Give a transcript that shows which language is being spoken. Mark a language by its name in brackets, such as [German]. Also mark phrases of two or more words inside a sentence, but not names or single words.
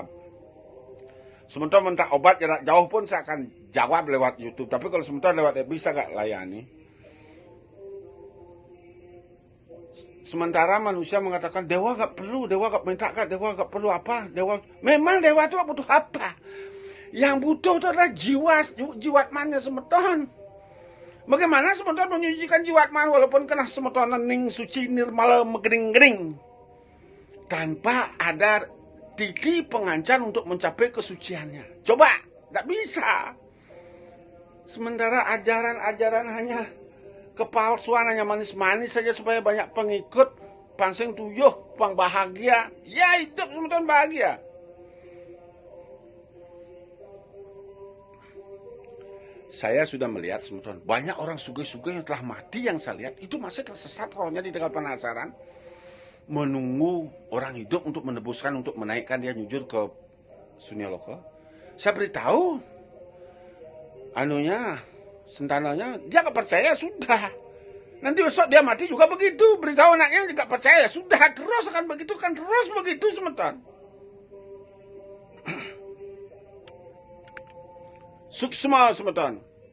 [Indonesian] Semeton minta obat jarak jauh pun saya akan jawab lewat YouTube. Tapi kalau semeton lewat FB saya enggak layani. Sementara manusia mengatakan dewa enggak perlu, dewa enggak minta enggak, dewa enggak perlu apa, dewa memang dewa itu butuh apa? Yang butuh itu adalah jiwatmannya semeton. Bagaimana semeton menyucikan jiwatman walaupun kena semeton ning suci nirmala megering-gering tanpa ada titi pengancan untuk mencapai kesuciannya. Coba, tidak bisa. Sementara ajaran-ajaran hanya kepalsuan, hanya manis-manis saja supaya banyak pengikut, [Balinese] pangsing tuyuh, pang bahagia. [Indonesian] Ya hidup semeton bahagia. Saya sudah melihat semeton banyak orang sugih-sugih yang telah mati yang saya lihat itu masih tersesat rohnya di tengah penasaran, menunggu orang hidup untuk menebuskan, untuk menaikkan dia nyujur ke Sunyaloka. Saya beritahu sentananya dia gak percaya, sudah nanti besok dia mati juga begitu. Beritahu anaknya dia gak percaya, sudah terus akan begitu, kan terus begitu semeton. Suksma semeton.